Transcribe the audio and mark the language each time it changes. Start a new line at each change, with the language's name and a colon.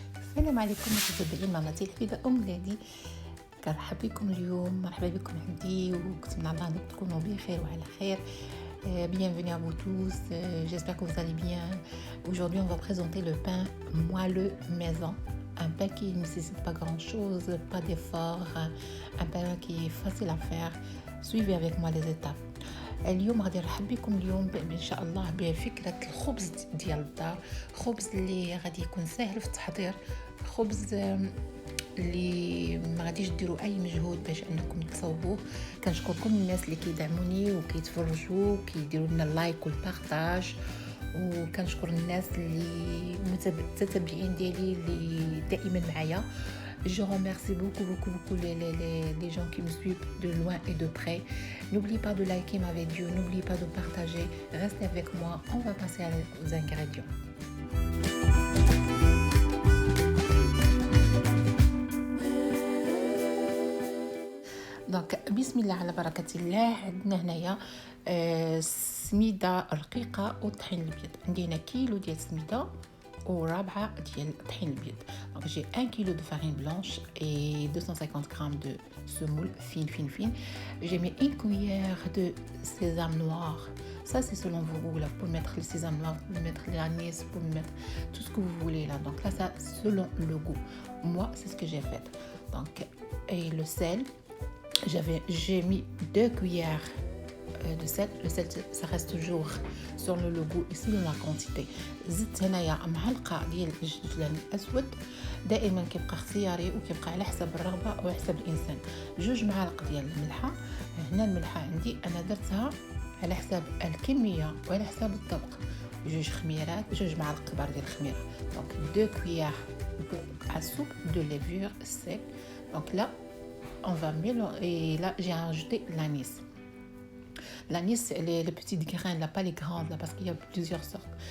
Arabic: السلام عليكم متابعين مناطق الحفيدة ولادي. كنرحب بكم اليوم، مرحبا بكم عندي وكنتمنى الله انكم تكونوا بخير وعلى خير.
French: Bienvenue à vous tous, j'espère que vous allez bien. Aujourd'hui on va présenter le pain moelleux maison, un pain qui ne nécessite pas grand chose, pas d'effort, un pain qui est facile à faire. Suivez avec moi les étapes.
Arabic: اليوم غادي نرحب بكم اليوم ان شاء الله بفكره الخبز ديال الدار، خبز اللي غادي يكون سهل في التحضير، خبز اللي ما غاديش ديروا اي مجهود باش انكم تصوبوه. كنشكركم الناس اللي كيدعموني وكيتفرجوا كيديروا لنا اللايك والبارطاج، وكنشكر الناس اللي متابعين ديالي اللي دائما معايا.
French: Je remercie beaucoup les gens qui me suivent de loin et de près. N'oubliez pas de liker ma vidéo, n'oubliez pas de partager. Restez avec moi, on va passer aux ingrédients.
Arabic: دونك بسم الله على بركة الله. عندنا هنايا سميدة رقيقة والطحين الابيض. عندي هنا كيلو ديال السميدة ورابعة ديال الطحين الابيض.
French: Donc j'ai 1 kg de farine blanche et 250 g de semoule fine. J'ai mis une cuillère de sésame noir. Ça c'est selon vos goûts là. Vous pouvez mettre le sésame noir, vous pouvez mettre l'anis, vous pouvez mettre tout ce que vous voulez là. Donc là ça selon le goût. Moi c'est ce que j'ai fait. Donc et le sel, j'ai mis 2 cuillères de sel. Le sel ça reste toujours sur le logo et selon la quantité.
Arabic: زدت هنايا معلقه ديال الجزلان الاسود، دائما كيبقى اختياري وكيبقى على حسب الرغبه وحسب الانسان. 2 معالق ديال الملحه. هنا الملحه عندي انا درتها على حساب الكميه وعلى حساب الطبق. 2 معالق كبار ديال الخميره.
French: Donc 2 cuillères à soupe de levure sec. Donc là on va mélanger et là j'ai rajouté l'anis. L'anis, les petites graines là, pas les grandes là, parce qu'il y a plusieurs sortes.